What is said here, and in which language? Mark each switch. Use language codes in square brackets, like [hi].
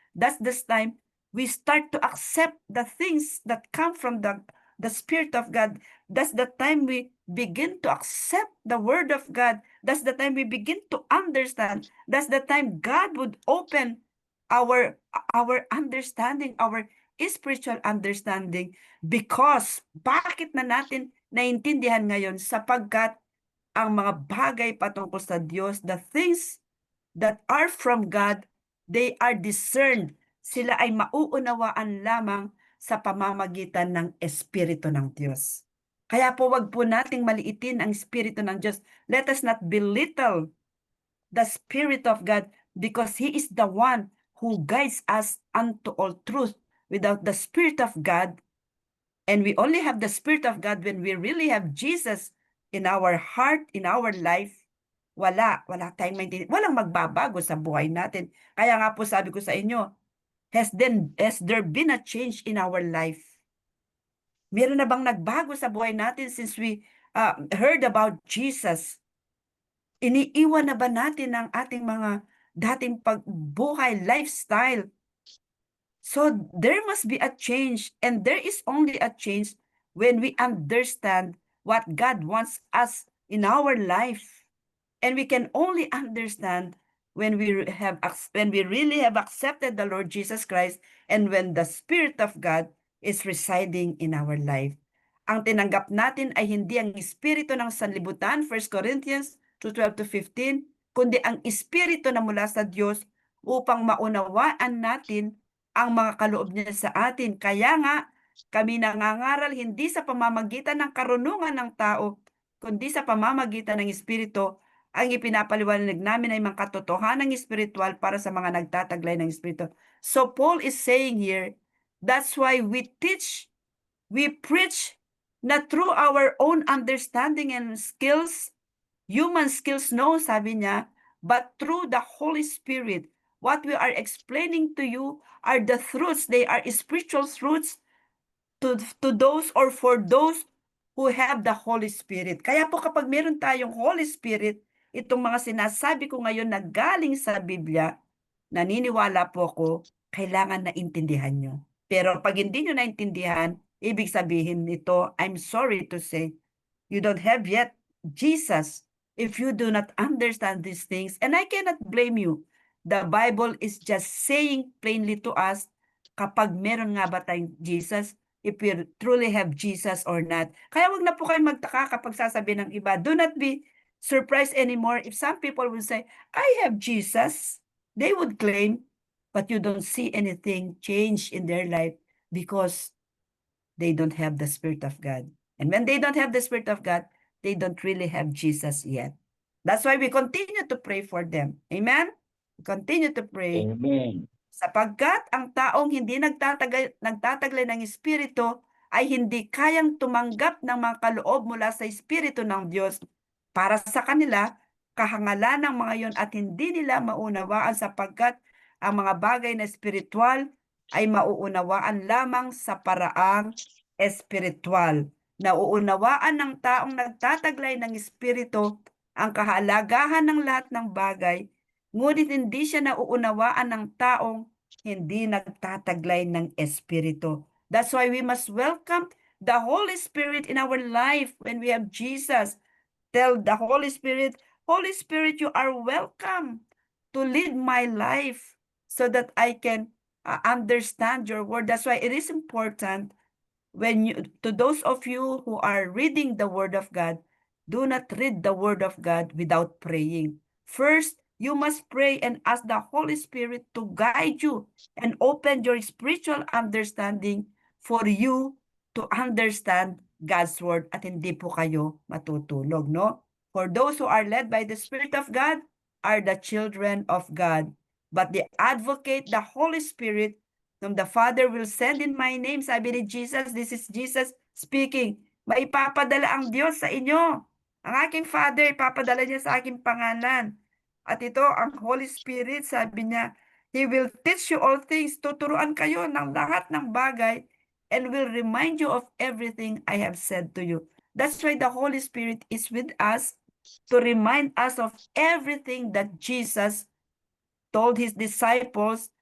[en] That's the time we start to accept the things that come from the Spirit of God. That's the time we begin to accept the Word of God. That's the time we begin to understand. That's the time God would open our understanding, our spiritual understanding. Because [tl] bakit na natin naintindihan ngayon? Sapagkat ang mga bagay patungkol sa Diyos, [en] the things that are from God, they are discerned. [tl] Sila ay mauunawaan lamang sa pamamagitan ng Espiritu ng Diyos. Kaya po wag po nating maliitin ang Espiritu ng Diyos. [en] Let us not belittle the Spirit of God because He is the one who guides us unto all truth. Without the Spirit of God, and we only have the Spirit of God when we really have Jesus in our heart, in our life, [tl] wala tayong maintindihan. Walang magbabago sa buhay natin. Kaya nga po sabi ko sa inyo, [en] has there been a change in our life? [tl] Meron na bang nagbago sa buhay natin [en] since we heard about Jesus? [tl] Iniiwan na ba natin ang ating mga dating pagbuhay, lifestyle? [en] So there must be a change, and there is only a change when we understand what God wants us in our life. And we can only understand when we really have accepted the Lord Jesus Christ and when the Spirit of God is residing in our life. [tl] Ang tinanggap natin ay hindi ang espiritu ng sanlibutan, 1 Corinthians 2:12-15, kundi ang espiritu na mula sa Diyos upang maunawaan natin ang mga kaloob niya sa atin. Kaya nga, kami nangangaral hindi sa pamamagitan ng karunungan ng tao, kundi sa pamamagitan ng Espiritu. Ang ipinapaliwanag namin ay mga katotohanan espiritual para sa mga nagtataglay ng Espiritu. [en] So Paul is saying here, that's why we teach, we preach, not through our own understanding and skills, human skills, no, [tl] sabi niya, [en] but through the Holy Spirit. What we are explaining to you are the truths. They are spiritual truths to those or for those who have the Holy Spirit. [tl] Kaya po kapag meron tayong Holy Spirit, itong mga sinasabi ko ngayon na galing sa Biblia, naniniwala po ako, kailangan na intindihan nyo. Pero pag hindi nyo naintindihan, ibig sabihin nito, [en] I'm sorry to say, you don't have yet Jesus if you do not understand these things. And I cannot blame you. The Bible is just saying plainly to us, [tl] kapag meron nga ba tayong Jesus, [en] if we truly have Jesus or not. [tl] Kaya wag na po kayo magtaka kapag sasabihin ng iba. [en] Do not be surprised anymore if some people will say, I have Jesus. They would claim, but you don't see anything change in their life because they don't have the Spirit of God. And when they don't have the Spirit of God, they don't really have Jesus yet. That's why we continue to pray for them. Amen? We continue to pray. Amen. [tl] Sapagkat ang taong hindi nagtataglay ng Espiritu ay hindi kayang tumanggap ng mga kaloob mula sa Espiritu ng Diyos. Para sa kanila, kahangalan ng mga yon at hindi nila maunawaan sapagkat ang mga bagay na espiritual ay mauunawaan lamang sa paraang espiritual. Nauunawaan ng taong nagtataglay ng Espiritu ang kahalagahan ng lahat ng bagay ngunit hindi siya nauunawaan ng taong hindi nagtataglay ng Espiritu. [en] That's why we must welcome the Holy Spirit in our life when we have Jesus. Tell the Holy Spirit, Holy Spirit, you are welcome to lead my life so that I can understand your word. That's why it is important when you, to those of you who are reading the word of God, do not read the word of God without praying. First, you must pray and ask the Holy Spirit to guide you and open your spiritual understanding for you to understand God's word [tl] at hindi po kayo matutulog, no? [en] For those who are led by the Spirit of God are the children of God. But the advocate, the Holy Spirit, whom the Father will send in my name, [tl] sabi ni Jesus, [en] this is Jesus speaking, [tl] maipapadala ang Diyos sa inyo. Ang aking Father, ipapadala niya sa aking pangalan. At ito, ang [en] Holy Spirit, [tl] sabi niya, [en] He will teach you all things, [tl] tuturuan kayo ng lahat ng bagay, [en] and will remind you of everything I have said to you. That's why the Holy Spirit is with us to remind us of everything that Jesus told his disciples.